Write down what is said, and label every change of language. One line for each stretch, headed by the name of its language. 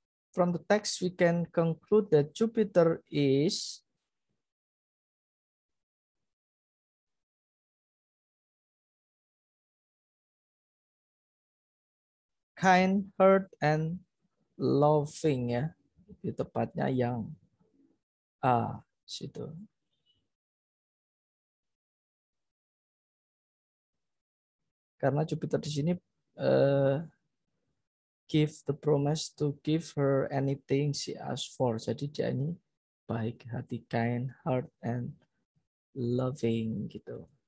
English: From the text we can conclude that Jupiter is kind, heart, and loving ya.
Indonesian: Itu tepatnya yang A situ. Karena
English: Jupiter
Indonesian: di sini
English: give the promise to give her anything she asked for.
Indonesian: Jadi dia ini baik hati,
English: kind, heart, and loving
Indonesian: gitu.